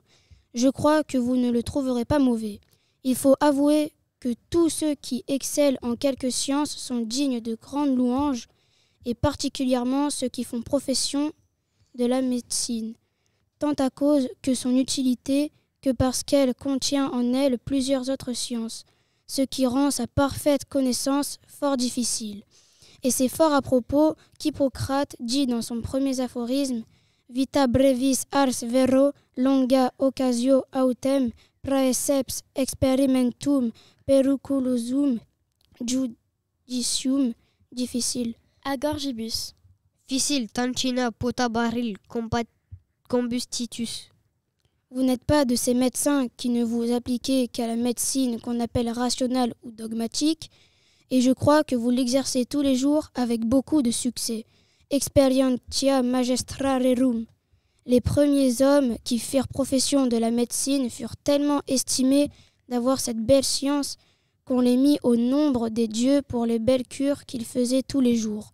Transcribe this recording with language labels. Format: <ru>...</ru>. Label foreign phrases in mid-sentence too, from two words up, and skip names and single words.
<fr>Je crois que vous ne le trouverez pas mauvais. Il faut avouer que tous ceux qui excellent en quelque science sont dignes de grandes louanges, et particulièrement ceux qui font profession de la médecine, tant à cause que son utilité que parce qu'elle contient en elle plusieurs autres sciences, ce qui rend sa parfaite connaissance fort difficile. Et c'est fort à propos qu'Hippocrate dit dans son premier aphorisme «</fr> <la>Vita brevis ars vero longa occasio autem praeceps experimentum periculosum judicium difficile ».</la> <fr>À Gorgibus. Ficil tancina potabaril combustitus. Vous n'êtes pas de ces médecins qui ne vous appliquez qu'à la médecine qu'on appelle rationnelle ou dogmatique, et je crois que vous l'exercez tous les jours avec beaucoup de succès.</fr> <la>Experientia magistrarerum.</la> <fr>Les premiers hommes qui firent profession de la médecine furent tellement estimés d'avoir cette belle science qu'on les mit au nombre des dieux pour les belles cures qu'ils faisaient tous les jours.</fr>